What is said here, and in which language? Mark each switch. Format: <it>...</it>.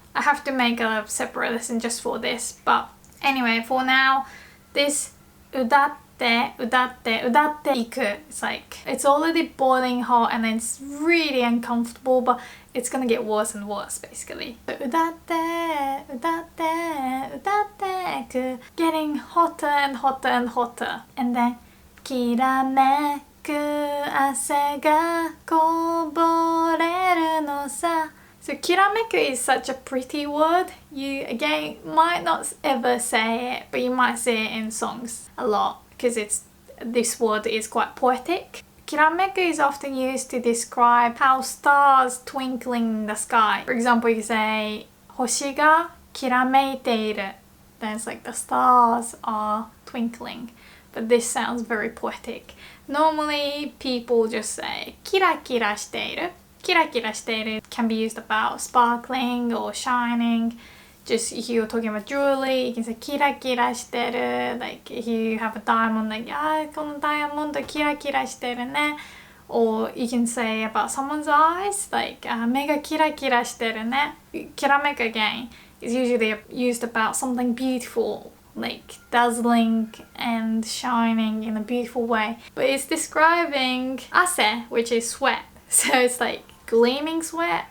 <en>I have to make a separate lesson just for this, but anyway, for now, this udatte iku. It's like it's already boiling hot and it's really uncomfortable, but it's gonna get worse and worse basically. So udatte iku, getting hotter and hotter and hotter. And then</en> <ja>きらめく汗がこぼれるのさ.</ja> <en>So kirameku is such a pretty word. You again might not ever say it, but you might say it in songs a lot because this word is quite poetic. Kirameku is often used to describe how stars twinkling in the sky. For example, you say</en> <ja>星がきらめいている.</ja> <en>Then it's like the stars are twinkling. But this sounds very poetic. Normally people just say</en> <ja>キラキラしている. キラキラしている</ja> <en>can be used about sparkling or shining. Just if you're talking about jewelry, you can say</en> <ja>キラキラしてる.</ja> <en>Like if you have a diamond, like</en> <ja>このダイヤモンドキラキラしてるね.</ja> <en>Or you can say about someone's eyes, like</en> <ja>目がキラキラしてるね.</ja> <en>きらめく again is usually used about something beautiful, like dazzling and shining in a beautiful way. But it's describing ase, which is sweat. So it's like gleaming sweat.</en>